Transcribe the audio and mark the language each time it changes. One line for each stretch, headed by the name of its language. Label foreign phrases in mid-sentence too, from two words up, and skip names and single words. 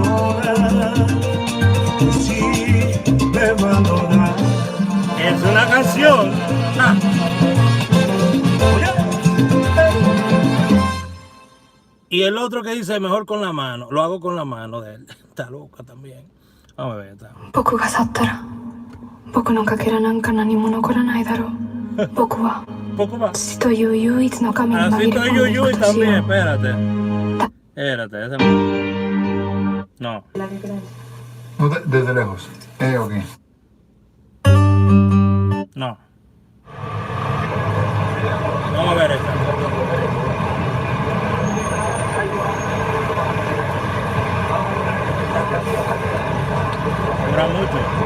Spanish: persona que si me valorara. Es una canción. Ah. Y el otro que dice mejor con la mano, lo hago con la mano de él. Está loca también. Vamos a ver, está.
Japanese: 僕が去ったら僕のかけらなんか何も残らないだろう。僕は
Spanish: Poco más.
Japanese: 父という唯一の神に紛
Spanish: Así
Japanese: れ
Spanish: estoy
Japanese: 込んでい Yuyuy くとしよ
Spanish: también,
Japanese: う。
Spanish: espérate. Espérate, ese no. No, desde lejos. Ok. No. Vamos a ver esta. Dura mucho.